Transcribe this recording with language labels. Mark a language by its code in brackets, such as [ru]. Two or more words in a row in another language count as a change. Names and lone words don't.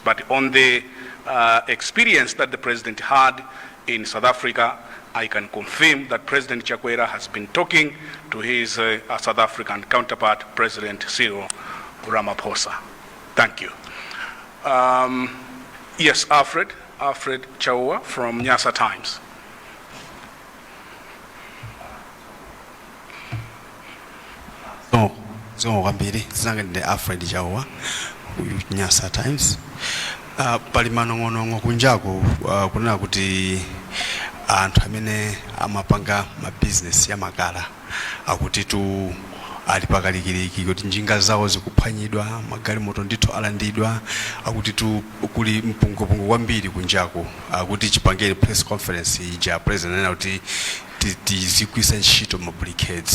[en] But on the experience that the President had in South Africa, I can confirm that President Chakwera has been talking to his South African counterpart, President Cyril Ramaphosa. Thank you. Yes, Alfred Chaua from Nyasa Times. [ny] So wambiri zangende Alfred Chaua, Nyasa Times. Pali manong'onong'o kunjaku kunena kuti anthu amene amapanga mabizinesi ya makala akuti tu ali pakalikiliki kuti njinga zawo zikuphwanyidwa, magalimoto ndithu alandidwa, akuti tu kuli mpungopungo kwambiri kunjaku, akuti chipangeni [en] press conference [ny] ija president anena kuti tizigwisa ntchito ma barricades.